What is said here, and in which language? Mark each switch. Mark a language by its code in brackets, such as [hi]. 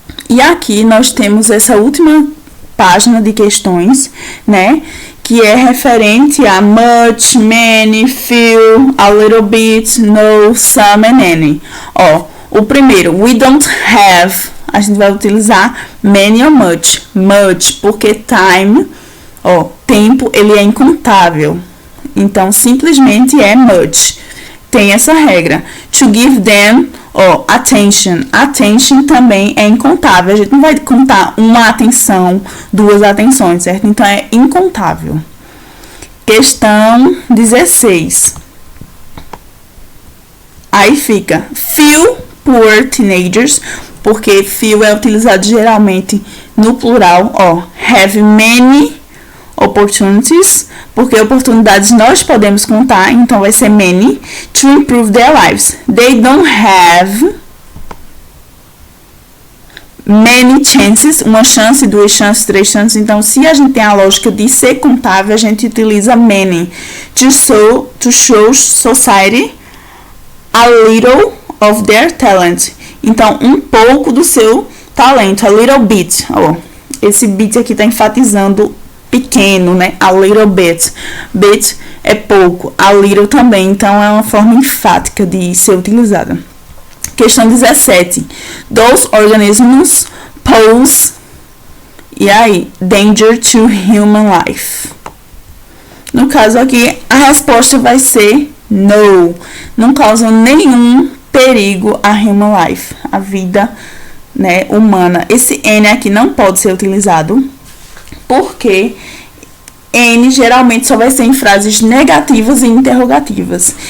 [pt] E aqui nós temos essa última página de questões, né, que é referente a much, many, few, a little bit, no, some and any. Ó, o primeiro, [en] we don't have, [pt] a gente vai utilizar many ou much. Much, porque time, ó, tempo, ele é incontável. Então, simplesmente é much. Tem essa regra. [en] To give them, ó, attention. [pt] Attention também é incontável. A gente não vai contar uma atenção, duas atenções, certo? Então, é incontável. Questão 16. Aí fica [en] few poor teenagers, [pt] porque few é utilizado geralmente no plural, ó. [en] Have many opportunities, [pt] porque oportunidades nós podemos contar, então vai ser many, [en] to improve their lives. They don't have many chances, [pt] uma chance, duas chances, três chances. Então, se a gente tem a lógica de ser contável, a gente utiliza many. [en] To show society a little of their talent. [pt] Então, um pouco do seu talento, a little bit. Ó, esse bit aqui está enfatizando pequeno, né? A little bit. Bit é pouco, a little também, então é uma forma enfática de ser utilizada. Questão 17. [en] Those organisms pose, [pt] e aí, [en] danger to human life. [pt] No caso aqui, a resposta vai ser no. Não causam nenhum perigo a [en] human life, [pt] a vida, né, humana. Esse N aqui não pode ser utilizado, porque N geralmente só vai ser em frases negativas e interrogativas.